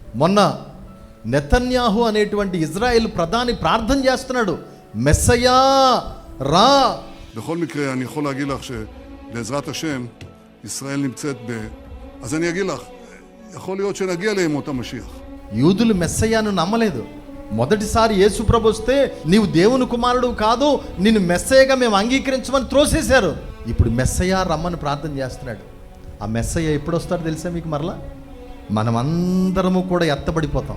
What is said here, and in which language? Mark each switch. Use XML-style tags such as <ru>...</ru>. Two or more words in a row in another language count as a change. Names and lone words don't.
<te>మొన్న నెతన్యాహు అనేటువంటి ఇజ్రాయెల్ ప్రధాని ప్రార్థన చేస్తున్నాడు, మెస్సయా రా.</te> <he>בכל מקרה אני יכול להגיד לך שבעזרת השם ישראל נמצאת אז אני אגיד לך, יכול להיות שנגיע לימות המשיח.</he> <te>యూదులు మెస్సయ్యాను నమ్మలేదు. మొదటిసారి యేసు ప్రభు వస్తే నీవు దేవుని కుమారుడు కాదు, నిన్ను మెస్సయ్యగా మేము అంగీకరించమని త్రోసేశారు. ఇప్పుడు మెస్సయ్య రమ్మని ప్రార్థన చేస్తున్నాడు. ఆ మెస్సయ్య ఎప్పుడు వస్తాడో తెలుసా మీకు? మరలా మనమందరము కూడా ఎత్తబడిపోతాం.</te>